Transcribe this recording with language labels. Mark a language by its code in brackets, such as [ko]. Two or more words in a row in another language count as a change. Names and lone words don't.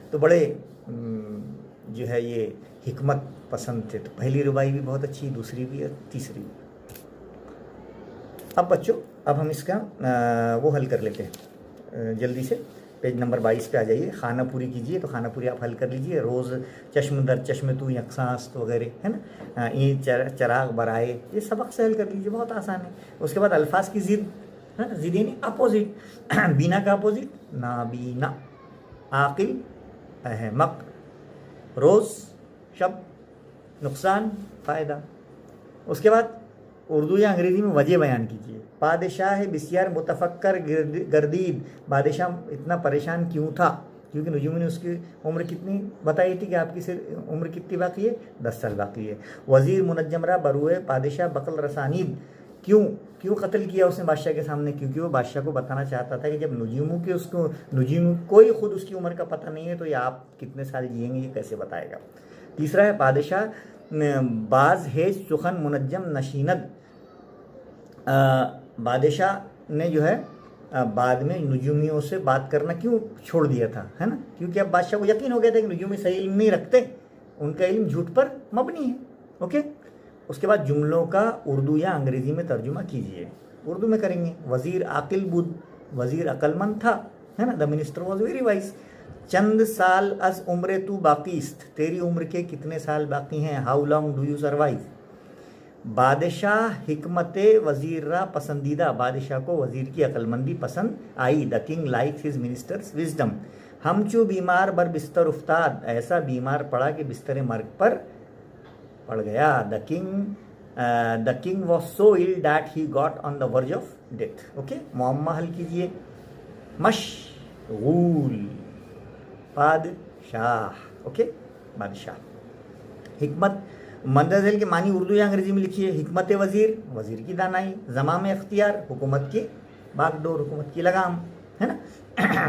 [ur] تو بڑے جو ہے یہ حکمت پسند تھے. تو پہلی ربائی بھی بہت اچھی, دوسری بھی اور تیسری بھی. اب بچوں اب ہم اس کا وہ حل کر لیتے ہیں جلدی سے. پیج نمبر 22 پہ آ جائیے. خانہ پوری کیجیے. تو خانہ پوری آپ حل کر لیجیے. روز چشم در چشم تو یکساں وغیرہ ہے نا, اینٹ چراغ برائے, یہ سبق سے حل کر لیجیے, بہت آسان ہے. اس کے بعد الفاظ کی ضد, ضد یعنی اپوزٹ. بینا کا اپوزٹ نابینا. عاقل احمق. روز شب نقصان فائدہ. اس کے بعد اردو یا انگریزی میں وجہ بیان کیجیے. [fa] پادشاہ بسیار متفکر گردید. [ur] بادشاہ اتنا پریشان کیوں تھا؟ کیونکہ نجوم نے اس کی عمر کتنی بتائی تھی کہ آپ کی صرف عمر کتنی باقی ہے؟ 10 سال باقی ہے. [fa] وزیر منجم را بروئے پادشاہ بقل رسانید. [ur] کیوں قتل کیا اس نے بادشاہ کے سامنے؟ کیونکہ وہ بادشاہ کو بتانا چاہتا تھا کہ جب نجوموں کی نجوم کوئی خود اس کی عمر کا پتہ نہیں ہے تو یہ آپ کتنے سال جئیں گے یہ کیسے بتائے گا. [fa] تیسرا ہے پادشاہ باز ہے سخن منجم نشیند. [ur] بادشاہ نے جو ہے بعد میں نجومیوں سے بات کرنا کیوں چھوڑ دیا تھا, ہے نا؟ کیونکہ اب بادشاہ کو یقین ہو گیا تھا کہ نجومی صحیح علم نہیں رکھتے, ان کا علم جھوٹ پر مبنی ہے. اوکے. اس کے بعد جملوں کا اردو یا انگریزی میں ترجمہ کیجیے. اردو میں کریں گے. [fa] وزیر عاقل بود, [ur] وزیر عقل مند تھا, ہے نا. [en] The minister was very wise. [fa] چند سال از عمر تو باقی است. [ur] تیری عمر کے کتنے سال باقی ہیں؟ [en] How long do you survive. [fa] بادشاہ حکمت وزیر را پسندیدہ. [ur] بادشاہ کو وزیر کی عقل مندی پسند آئی. [en] The king like his minister's wisdom. [fa] ہم چو بیمار بر بستر افتاد. [ur] ایسا بیمار پڑا کہ بستر مرگ پر پڑ گیا. [en] The king was so ill that he got on the verge of death. اوکے. [ur] معمہ حل کیجیے. مشغول بادشاہ. اوکے. بادشاہ. حکمت مندرجہ کے معنی اردو یا انگریزی میں لکھیے. حکمت وزیر, وزیر کی دانائی. زمام اختیار, حکومت کی باغ ڈور, حکومت کی لگام, ہے نا.